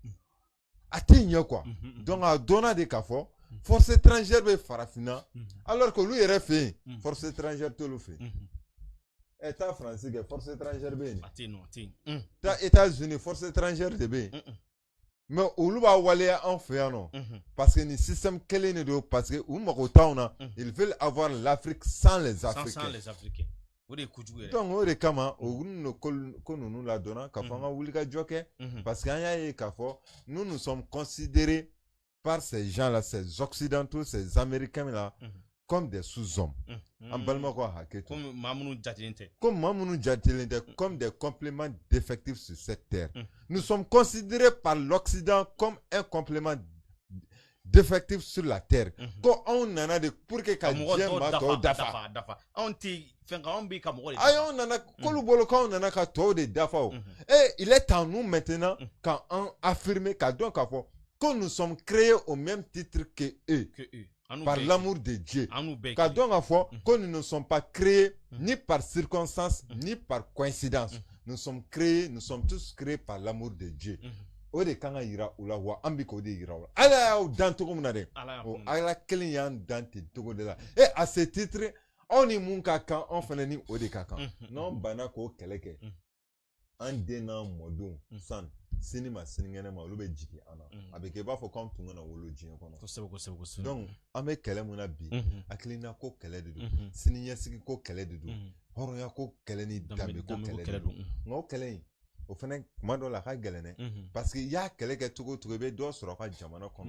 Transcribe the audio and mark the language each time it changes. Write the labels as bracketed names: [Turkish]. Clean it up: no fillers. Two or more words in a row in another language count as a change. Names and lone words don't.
[Bambara] a tɛ ɲɛ quoi donc a dɔnna de k'a fɔ [French] force étrangère [Bambara] bɛ farafinna [French] alors que [Bambara] olu yɛrɛ fɛ yen [French] force étrangère [Bambara] t'olu fɛ yen taa faransi kɛ [French] force étrangère [Bambara] bɛ yen taa États-Unis [French] force étrangère [Bambara] de bɛ yen mais olu b'a waleya anw fɛ yan nɔ [French] parce que [Bambara] nin système kelen de don [French] parce que [Bambara] u mago t'anw na [French] ils veulent avoir l'Afrique sans les Africains [Bambara] donc o de kama o ko ninnu ladɔnna k'a fɔ an ka wuli ka jɔ kɛ [French] parce que [Bambara] an y'a ye k'a fɔ [French] nous sommes considérés par ces gens là ces occidentaux ces américains là comme des sous-hommes [Bambara] an balima ko hakɛ to comme maa minnu jatelen tɛ [French] comme des compléments défectifs sur cette terre nous sommes considérés par l'Occident comme un complément défectif sur la terre [Bambara] ko anw nana de [French] pour que [Bambara] ka diɲɛ maa tɔw dafa anw tɛ fɛn kan anw bɛ ka mɔgɔ de dafa ayi anw nana k'olu bolo k'anw nana ka tɔw de dafa o [French] et il est à nous maintenant [Bambara] k'an affirmer ka dɔn k'a fɔ [French] que nous sommes créés au même titre que eux par l'amour de Dieu [Bambara] ka dɔn k'a fɔ [French] que nous ne sommes pas créés ni par circonstance ni par coïncidence nous sommes tous créés par l'amour de Dieu [Bambara] o de kan ka yira u la wa an bɛ k'o de yira u la ala y'aw dan cogo min na dɛ o ala kelen y'an dan ten cogo de la [French] et à ce titre [Bambara] anw ni mun ka kan anw fana ni o de ka kan n'anw banna k'o kɛlɛ kɛ an den n'an mɔdenw san sini ma sinikɛnɛ ma olu bɛ jigin an na a bɛ kɛ i b'a fɔ k'anw tun kana wolo diɲɛ kɔnɔ kosɛbɛ donc an bɛ kɛlɛ mun na bi hakilina ko kɛlɛ de don siniɲɛsigi ko kɛlɛ de don hɔrɔnya ko kɛlɛ ni danbe ko kɛlɛ de don nka o kɛlɛ in o fana kuma dɔ la a ka gɛlɛn dɛ [French] parce que [Bambara] i y'a kɛlɛ kɛ cogo o cogo i bɛ dɔ sɔrɔ ka jamana kɔnɔ